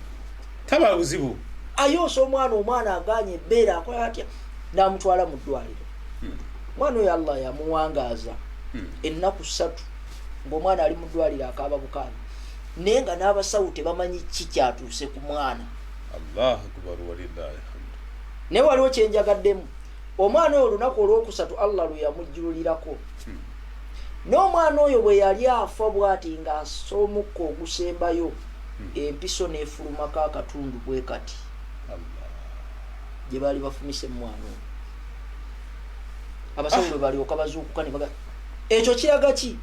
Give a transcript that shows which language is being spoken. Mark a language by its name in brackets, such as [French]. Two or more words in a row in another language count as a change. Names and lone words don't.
[Ganda] Taba buzibu. Ayoosa omwana aganye ebbeera, akola atya? N'amutwala mu ddwaliro. Omwana oyo Allah yamuwangaaza ennaku 3 ng'omwana ali mu ddwaliro akaaba bukaabi. Naye nga n'abasawo tebamanyi ki kyatuuse ku mwana. [Arabic] الله أكبر ولله حمد. [Ganda] Naye waliwo kyenjagaddemu. Omwana oyo olunaku olwokusatu Allah lwe yamujjululirako. N'omwana oyo bwe yali afa bw'ati ng'assa omukka ogusembayo, empiso n'efulumako akatundu bwe kati. Gye baali bafumise mwana oyo. Abasawo bwe balyoka bazuukuka ne baga, ekyo kiraga ki?